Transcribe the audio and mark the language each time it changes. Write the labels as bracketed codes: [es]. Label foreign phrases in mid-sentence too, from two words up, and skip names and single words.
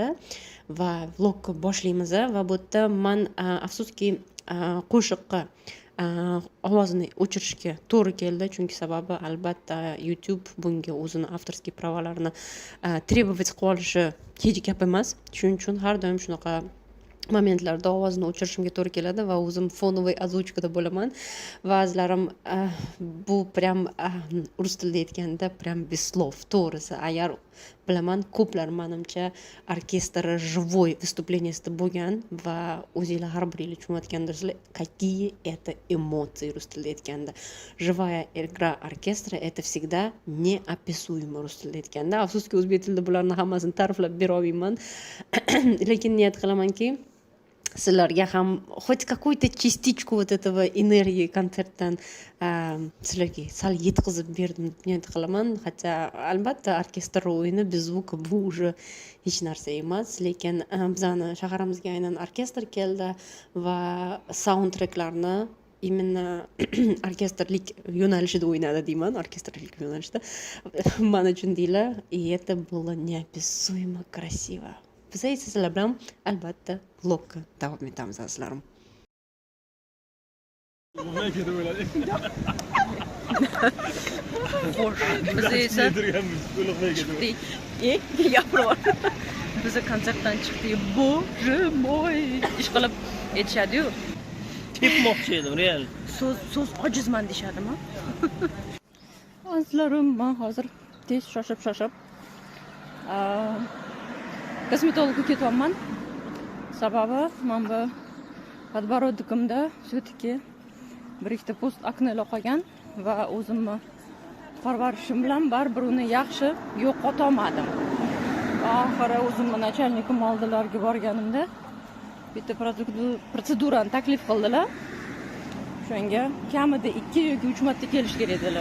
[uz] Va vlogni boshlaymiz va bu yerda men afsuski qo'shiqqa ovozini o'chirishga to'g'ri keldi, chunki sababi albatta YouTube bunga o'zini [ru] avtorskiy pravolarini требовать [uz] qilib olishi hech gap emas. Shuning uchun har doim shunaqa momentlarda ovozini o'chirishimga to'g'ri keladi va o'zim fonoviy oзвучкада bo'laman. Ba'zilarim bu prям rus tilida aytganda [ru] prям без слов. [uz] To'g'risi, agar bilaman ko'plar menimcha orkestr [ru] живой выступлениясida [uz] bo'lgan va o'zingizlar har biringiz tushunayotgandirsizlar, [ru] какие это эмоции [uz] rus tilida aytganda. [ru] Живая игра оркестра это всегда неописуемо [uz] rus tilida aytganda. Afsuski o'zbek tilida bularni hammasini ta'riflab bera olmayman. Lekin niyat qilamanki sizlarga ham [ru] хоть какую-то частичку вот этого энергии [uz] konsertdan sizlarga sal yetkazib berdim deb niyat qilaman. Hatto albatta orkestr o'yini [ru] без звука [uz] bu уже hech narsa emas, lekin bizani shaharimizga aynan orkestr keldi va soundtracklarni именно orkestrlik yo'nalishida o'ynadi deyman, orkestrlik yo'nalishida. Mana uchun deylar, [ru] и это было неописуемо красиво. [uz] Biz sizlar bilan albatta vlogga davom etamiz azizlarim. Biz esa biz konsertdan chiqdik. [ru] Bоже мой, [uz] ish qilib aytishadi-yu. Tepmoqchi edim, real. So'z ojizman deyshadimi? Azizlarim, men hozir tez shoshib kosmetologga ketyapman. Sababi men bu подбородкimda все-таки bir ikkita post aknela qolgan va o'zimni parvarishim bilan baribir uni yaxshi yo'qota olmadim. Oxiri o'zimni nachalnikim oldilariga borganimda bitta protsedurani taklif qildilar. Shunga kamida 2 yoki 3 marta kelish kerak edilar.